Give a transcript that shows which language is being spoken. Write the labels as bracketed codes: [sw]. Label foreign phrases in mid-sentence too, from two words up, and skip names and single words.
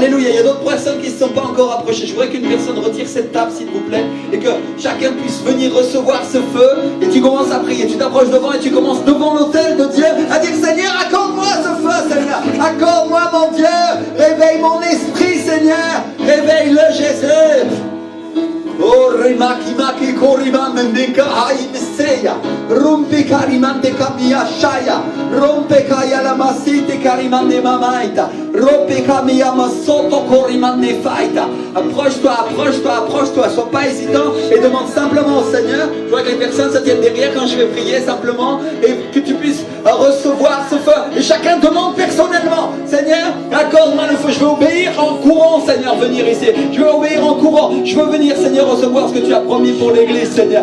[fr] Il y a d'autres personnes qui ne se sont pas encore approchées. Je voudrais qu'une personne retire cette table s'il vous plaît et que chacun puisse venir recevoir ce feu et tu commences à prier, tu t'approches devant et tu commences devant l'autel de Dieu à dire Seigneur, accorde-moi ce feu Seigneur, accorde-moi mon Dieu, réveille mon esprit Seigneur, réveille-le Jésus. Oh rimaki maki koriman mendeka aimeseya rompe karimante kamia shaya rompe kaya la masite karimande mamaita rompe kamia masoto korimande faita. Approche-toi, sois pas hésitant et demande simplement au Seigneur. Je vois que les personnes se tiennent derrière quand je vais prier simplement et que tu puisses recevoir ce feu. Et chacun demande personnellement Seigneur, accorde-moi le feu, je vais obéir en quoi courant, Seigneur, venir ici. Je veux obéir en courant. Je veux venir, Seigneur, recevoir ce que tu as promis pour l'église, Seigneur.